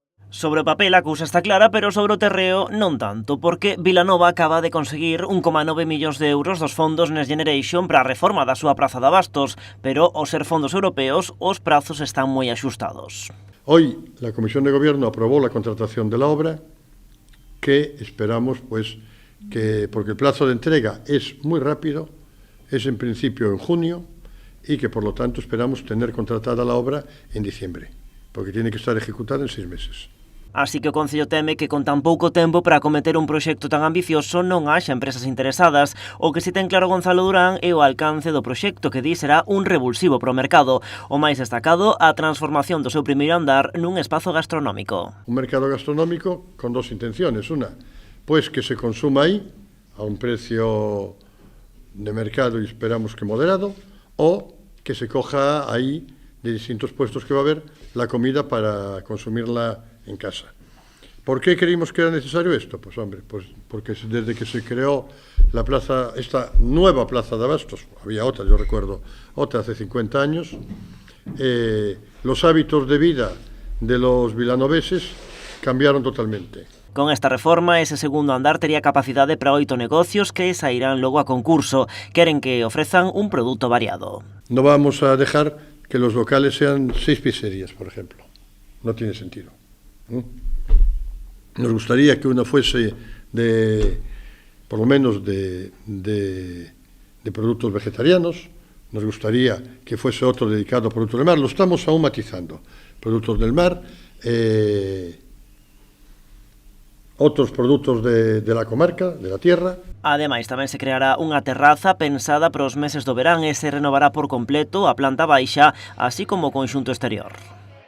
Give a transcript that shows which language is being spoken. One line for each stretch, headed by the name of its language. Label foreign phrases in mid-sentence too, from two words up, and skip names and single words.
Galician: Sobre o papel a cousa está clara, pero sobre o terreo non tanto, porque Vilanova acaba de conseguir 1,9 millóns de euros dos fondos Next Generation para a reforma da súa praza de Abastos, pero ao ser fondos europeos, os prazos están moi axustados.
Spanish: Hoy la Comisión de Gobierno aprobó la contratación de la obra, que esperamos, porque el plazo de entrega es muy rápido, es en principio en junio, y que por lo tanto esperamos tener contratada la obra en diciembre, porque tiene que estar ejecutada en 6 meses.
Galician: Así que o Concello teme que con tan pouco tempo para acometer un proxecto tan ambicioso non haxa empresas interesadas. O que si ten claro Gonzalo Durán é o alcance do proxecto, que di será un revulsivo pro mercado. O máis destacado, a transformación do seu primeiro andar nun espazo gastronómico.
Spanish: Un mercado gastronómico con dos intenciones. Una, pues que se consuma ahí a un precio de mercado y esperamos que moderado, o que se coja ahí de distintos puestos que va a haber la comida para consumirla en casa. ¿Por qué creímos que era necesario esto? Pues hombre, porque desde que se creó la plaza, esta nueva plaza de Abastos, había otra, yo recuerdo, otra hace 50 años, los hábitos de vida de los vilanoveses cambiaron totalmente.
Galician: Con esta reforma, ese segundo andar tería capacidade para 8 negocios que sairán logo a concurso. Queren que ofrezan un produto variado.
Spanish: No vamos a dejar que los locales sean 6 pizzerías, por ejemplo. No tiene sentido. Nos gustaría que uno fuese por lo menos de productos vegetarianos, nos gustaría que fuese otro dedicado a productos del mar, lo estamos aún matizando. Productos del mar,
Galician: outros produtos
Spanish: de la comarca, de la tierra.
Galician: Ademais, tamén se creará unha terraza pensada para os meses do verán e se renovará por completo a planta baixa, así como o conxunto exterior.